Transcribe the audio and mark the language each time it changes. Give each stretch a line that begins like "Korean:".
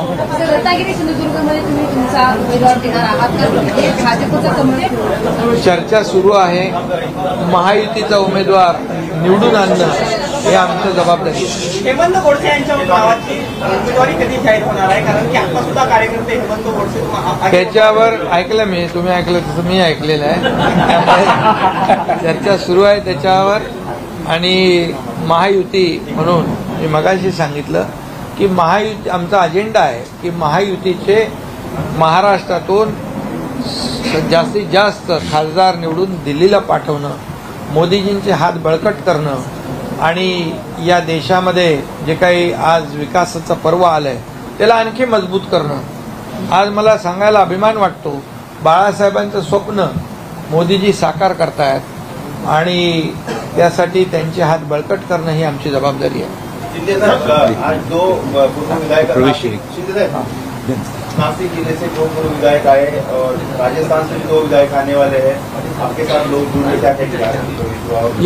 Marathi: रत्नागिरी सिंधुदुर्गमध्ये तुम्ही तुमचा उमेदवार देणार आहात का? भाजपचा कमळ चर्चा सुरू आहे. महायुतीचा उमेदवार निवडून आणणं हे आमचं जबाबदारी आहे. हेमंत गोडसे यांच्या नावाची उमेदवारी कधी जाहीर होणार आहे? कारण की आता सुद्धा कार्यकर्ते हेमंत गोडसे त्याच्यावर ऐकलं मी, तुम्ही ऐकलं तसं मी ऐकलेलं आहे. त्यामुळे चर्चा सुरू आहे त्याच्यावर. आणि महायुती म्हणून मी मगाशी सांगितलं की महायुती आमचा अजेंडा आहे की महायुतीचे महाराष्ट्रातून जास्तीत जास्त खासदार निवडून दिल्लीला पाठवणं, मोदीजींचे हात बळकट करणं आणि या देशामध्ये जे काही आज विकासाचं पर्व आलंय त्याला आणखी मजबूत करणं. आज मला सांगायला अभिमान वाटतो, बाळासाहेबांचं स्वप्न मोदीजी साकार करतायत आणि त्यासाठी त्यांचे हात बळकट करणं ही आमची जबाबदारी आहे.
Hindi: शिंदे साहब, आज दो पूर्व विधायक शिंदे साहब नासिक जिले से 2 पूर्व विधायक आए और राजस्थान से भी 2 विधायक आने वाले हैं. आपके साथ लोग जुड़े, क्या कहेंगे?